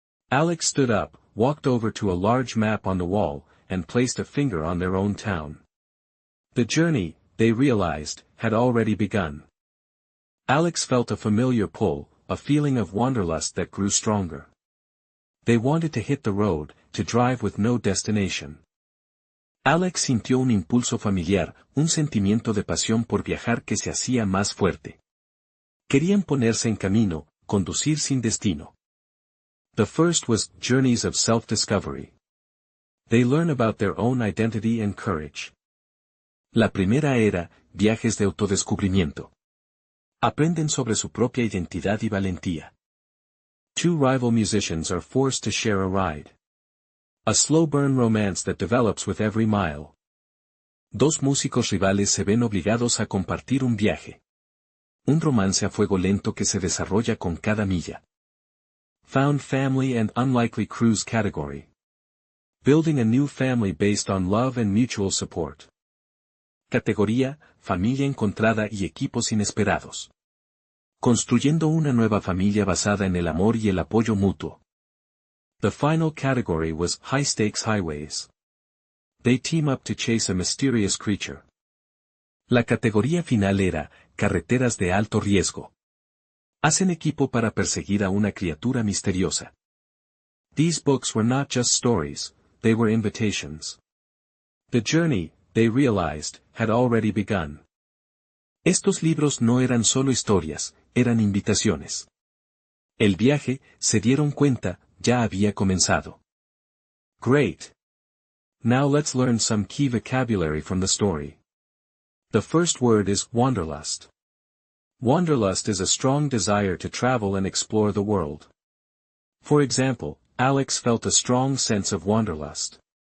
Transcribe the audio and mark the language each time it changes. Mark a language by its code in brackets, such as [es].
[en] Alex stood up, walked over to a large map on the wall, and placed a finger on their own town. The journey, they realized, had already begun. Alex felt a familiar pull, a feeling of wanderlust that grew stronger. They wanted to hit the road, to drive with no destination. [es] Alex sintió un impulso familiar, un sentimiento de pasión por viajar que se hacía más fuerte. Querían ponerse en camino, conducir sin destino. [en] The first was Journeys of Self-Discovery. They learn about their own identity and courage. [es] La primera era, Viajes de Autodescubrimiento. Aprenden sobre su propia identidad y valentía. [en] Two rival musicians are forced to share a ride. A slow-burn romance that develops with every mile. [es] Dos músicos rivales se ven obligados a compartir un viaje. Un romance a fuego lento que se desarrolla con cada milla. [en] Found Family and Unlikely Cruise category. Building a new family based on love and mutual support. [es] Categoría, Familia encontrada y equipos inesperados. Construyendo una nueva familia basada en el amor y el apoyo mutuo. [en] The final category was high-stakes highways. They team up to chase a mysterious creature. [es] La categoría final era, carreteras de alto riesgo. Hacen equipo para perseguir a una criatura misteriosa. [en] These books were not just stories, they were invitations. The journey, they realized, had already begun. [es] Estos libros no eran solo historias, eran invitaciones. El viaje, se dieron cuenta, ya había comenzado. [en] Great! Now let's learn some key vocabulary from the story. The first word is wanderlust. Wanderlust is a strong desire to travel and explore the world. For example, Alex felt a strong sense of wanderlust.